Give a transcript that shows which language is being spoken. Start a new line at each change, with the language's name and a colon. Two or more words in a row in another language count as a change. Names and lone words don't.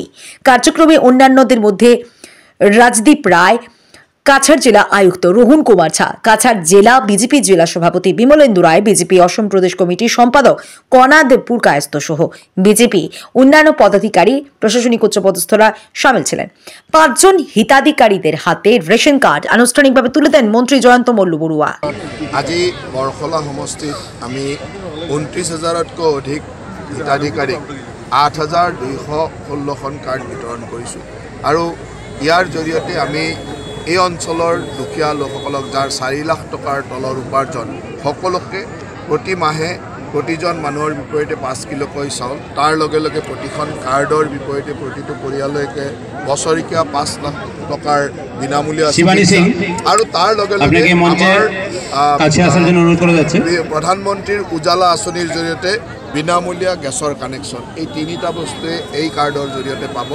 Bangla: কার্যক্রমে অন্যান্যদের মধ্যে রাজদীপ রায়, কাছাড় জেলা আয়ুক্ত রোহন কুমার ঝা, কাছাড় জেলা বিজেপি জেলা সভাপতি বিমলেন্দু রায়, বিজেপি অসম প্রদেশ কমিটির সম্পাদক কনাদ পুরকায়স্ত সহ বিজেপি অন্যান্য পদাধিকারী প্রশাসনিক উচ্চপদস্থরা সামিল ছিলেন। 5 জন হিতাধিকারীদের হাতে রেশন কার্ড আনুষ্ঠানিকভাবে তুলে দেন মন্ত্রী জয়ন্ত মল্ল বড়ুয়া।
Assamese: আজি বৰখলা সমষ্টিত আমি 29,000তকৈ অধিক হিতাধিকাৰীক 8,216খন কাৰ্ড বিতৰণ কৰিছোঁ। আৰু ইয়াৰ জৰিয়তে আমি এই অঞ্চলৰ দুখীয়া লোকসকলক যাৰ 4 লাখ টকাৰ তলৰ উপাৰ্জন সকলোকে প্ৰতি মাহে প্ৰতিজন মানুহৰ বিপৰীতে 5 কিলোকৈ চাউল, তাৰ লগে লগে প্ৰতিখন কাৰ্ডৰ বিপৰীতে প্ৰতিটো পৰিয়াললৈকে বছৰেকীয়া 5 লাখ টকাৰ বিনামূলীয়া আৰু তাৰ লগে লগে আমাৰ প্ৰধানমন্ত্ৰীৰ উজালা আঁচনিৰ জৰিয়তে বিনামূলীয়া
English: gas connection,
Assamese: এই 3টা বস্তুৱে এই কাৰ্ডৰ জৰিয়তে পাব।